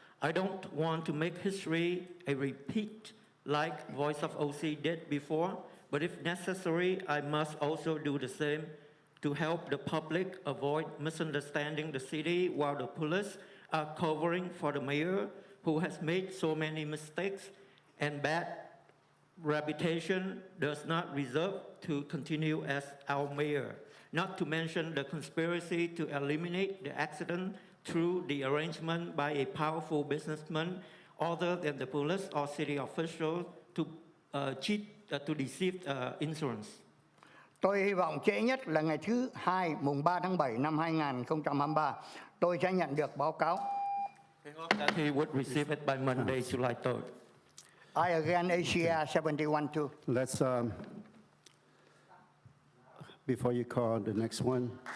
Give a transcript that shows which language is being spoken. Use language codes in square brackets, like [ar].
[en] I don't want to make history a repeat like Voice of OC did before, but if necessary, I must also do the same to help the public avoid misunderstanding the city while the police are covering for the mayor who has made so many mistakes and bad reputation does not deserve to continue as our mayor. Not to mention the conspiracy to eliminate the accident through the arrangement by a powerful businessman other than the police or city officials to deceive insurance. [vi] Tôi hy vọng trễ nhất là ngày thứ Hai, mùng 3 tháng 7 năm 2023, tôi sẽ nhận được báo cáo. [en] I hope that he would receive it by Monday, July 3rd. I again Asia 71 too. Let's, before you call the next one.